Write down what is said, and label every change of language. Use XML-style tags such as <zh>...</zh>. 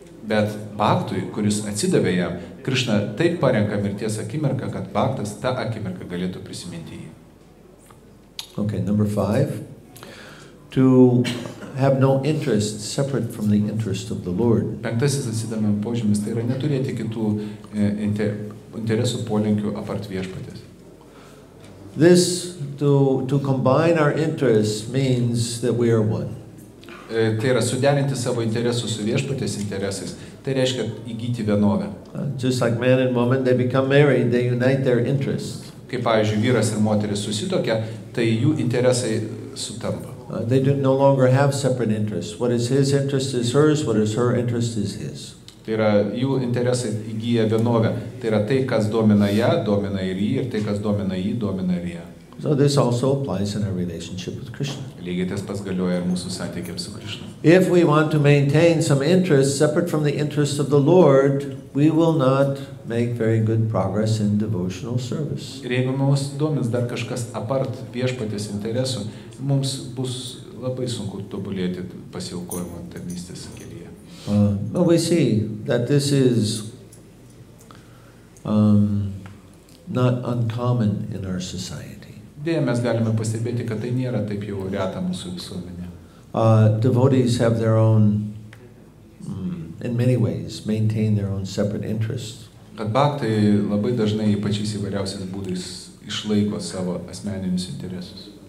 <lt>Bet Bhaktui, kuris atsidavė jam, Krishna taip parenka mirties akimirką, kad Bhaktas tą akimirką galėtų prisiminti jį.</lt> <en>Okay, number 5. To have no interest separate from the interest of the Lord.</en> <lt>Penktasis atsidavimo požymis tai yra neturėti kitų interesų polinkių apart viešpaties.</lt> <en>This, to combine our interests means that we are one.</en> <lt>Tai yra suderinti savo interesus su viešpaties interesais. Tai reiškia įgyti vienovę.</lt> <en>Just like man and woman, they become married, they unite their interests.</en> <lt>Kaip pavyzdžiui, vyras ir moteris susitokia, tai jų interesai sutampa.</lt> <en>They no longer have separate interests. What is his interest is hers, what is her interest is his.</en> <lt>Tai yra jų interesai įgyja vienovę. Tai yra tai, kas domina ją, domina ir jį, ir tai, kas domina jį, domina ir ją.</lt> <en>So this also applies in our relationship with Krishna.</en> <lt>Lygiai tas pats galioja ir mūsų santykiams su Krishna.</lt> <en>If we want to maintain some interest separate from the interests of the Lord, we will not make very good progress in devotional service.</en> <lt>Ir jeigu mums domins dar kažkas apart viešpaties interesų, mums bus labai sunku tobulėti pasiaukojimo tarnystės kelyje.</lt> <en>Well, we see that this is not uncommon in our society.</en> <lt>Deja, mes galime pastebėti, kad tai nėra taip jau reta mūsų visuomenė.</lt> <en>Devotees have their own, in many ways, maintain their own separate interests.</en> <lt>Kad bhaktai labai dažnai pačiais įvairiausiais būdais išlaiko savo asmeninius interesus.</lt>